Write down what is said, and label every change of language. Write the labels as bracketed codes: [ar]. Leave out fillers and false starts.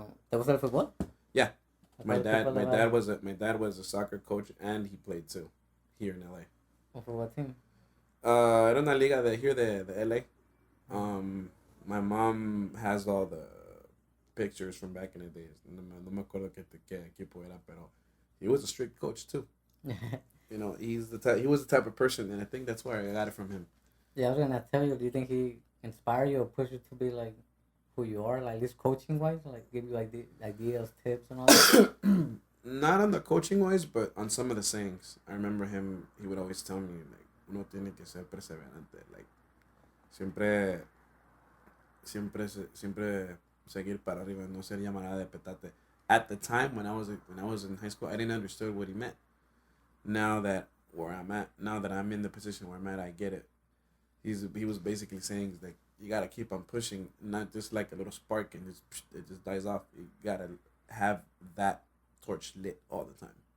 [es] ¿Te gusta el fútbol? [en] Yeah. My dad was a soccer coach and he played too here in LA. Oh, for what team? [es] Era una liga de [en] here [es] de LA. [en] My mom has all the pictures from back in the days. [es] No me acuerdo qué equipo era, pero [en] he was a strict coach too. You know, he was the type of person, and I think that's where I got it from him. Yeah, I was gonna tell you. Do you think he inspired you or pushed you to be like who you are, like at least coaching wise, like give you like the ideas, tips, and all that? not on the coaching wise, but on some of the sayings. I remember he would always tell me, like, [es] uno tiene que ser perseverante. [en] Like, [es] siempre, siempre seguir para arriba, no ser llamada de petate. [en] At the time when I was in high school, I didn't understand what he meant. Now that I'm in the position where I'm at, I get it. He was basically saying like you gotta keep on pushing, not just like a little spark and it just dies off. You gotta have that torch lit all the time.